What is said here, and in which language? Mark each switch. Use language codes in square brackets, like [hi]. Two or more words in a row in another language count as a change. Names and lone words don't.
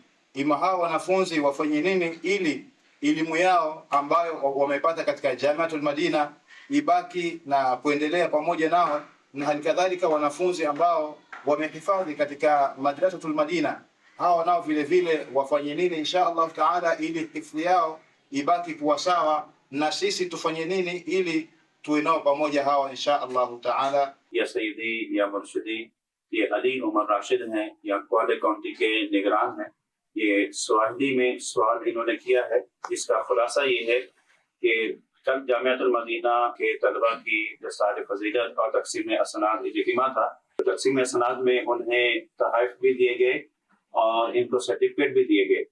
[sw] Ima hawa wanafunzi wafanye nini ili elimu yao ambayo wamepata katika Jamiatul Madina ibaki na kuendelea pamoja nao, na halikadhalika wanafunzi ambao wamehifadhi katika Madrasatul Madina hawa nao vile vile wafanye nini [ar] إن شاء الله تعالى [sw] ili hifadhi yao ibaki kuwa sawa, na sisi tufanye nini ili tuwe nao pamoja hawa [ar] إن شاء الله تعالى. يا سيدي يا مرشدي, [ur] یہ علی عمر راشد ہیں، یا کوالے کاؤنٹی کے نگران ہیں. یہ سواحلی میں سوال انہوں نے کیا ہے، اس کا خلاصہ یہ ہے کہ کل جامعۃ المدینہ کے طلبہ کی دستار فضیلت اور تقسیم اسناد اجتماع تھا. تقسیم اسناد میں انہیں تحفے بھی دیے گئے اور ان کو سرٹیفکیٹ بھی دیے گئے.